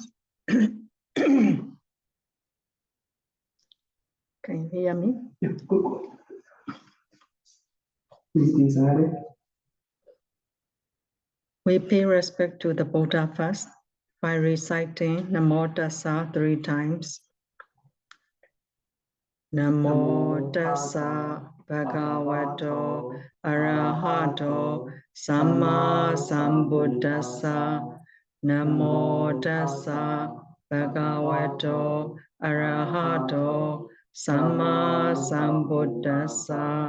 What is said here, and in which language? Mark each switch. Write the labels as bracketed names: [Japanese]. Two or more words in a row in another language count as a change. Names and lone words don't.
[English] Can you hear me? Yeah, good. Please, We pay respect to the Buddha first by reciting Namo Tassa 3 times. [Pali] Namo Tassa Bhagavato Arahato Samma Sambuddhassa. Namo Tassa Bhagavato Arahato Samma Sambuddhassa.